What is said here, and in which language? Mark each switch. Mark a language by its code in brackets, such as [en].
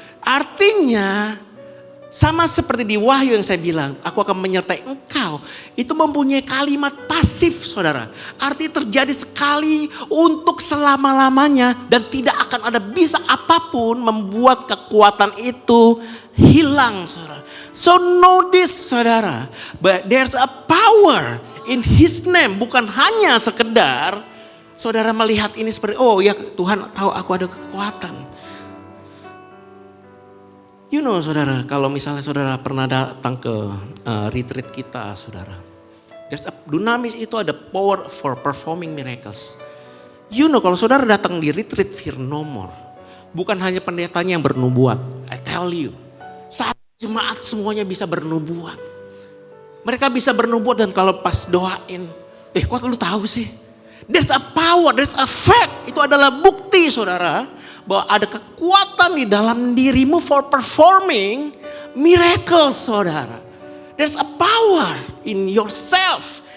[id] Artinya sama seperti di Wahyu yang saya bilang, aku akan menyertai engkau. Itu mempunyai kalimat pasif, saudara. Arti terjadi sekali untuk selama-lamanya. Dan tidak akan ada bisa apapun membuat kekuatan itu hilang, saudara. [en] So know this, saudara. But there's a power in His name. [id] Bukan hanya sekedar saudara melihat ini seperti, oh ya Tuhan tahu aku ada kekuatan. [en] You know, [id] saudara, kalau misalnya saudara pernah datang ke retreat kita, saudara. Dunamis itu ada [en] power for performing miracles. You know, [id] kalau saudara datang di retreat Fear No More, bukan hanya pendetanya yang bernubuat. [en] I tell you, [id] saat jemaat semuanya bisa bernubuat. Mereka bisa bernubuat dan kalau pas doain, kok lu tahu sih? [en] There's a power, there's a fact. [id] Itu adalah bukti, saudara, bahwa ada kekuatan di dalam dirimu [en] for performing miracles, [id] saudara. [en] There's a power in yourself.